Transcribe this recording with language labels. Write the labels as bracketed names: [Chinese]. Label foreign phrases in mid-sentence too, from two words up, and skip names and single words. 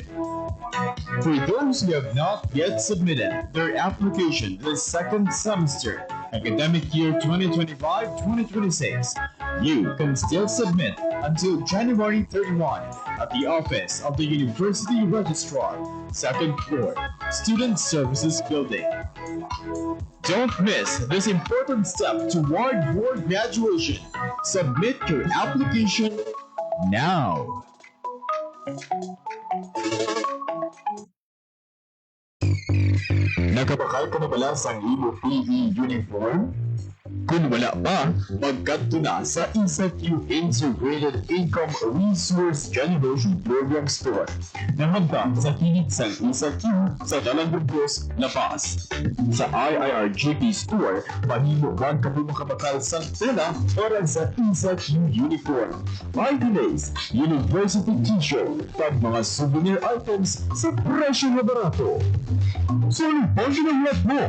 [English] For those who have not yet submitted their application this second semester, academic year 2025-2026, you can still submit until January 31 at the office of the University Registrar, second floor, Student Services Building. Don't miss this important step toward your graduation. Submit your application now. [Hiligaynon] Nakabakal ka na pala sa imo [English] PE uniform? [Hiligaynon] Kung wala pa, magkadto na sa ISAQ Integrated Income Resource Generation Program Store na hagdan sa kilit sa ISAQ sa Dalangubos, La Paz. Sa IIRGP Store, mahimo man ka makabakal sa tela para sa ISAQ uniform, [English] party days, university t-shirt, [Hiligaynon] at mga [English] souvenir items [Hiligaynon] sa presyo na barato. [Filipino] So, anong passion ang lahat mo?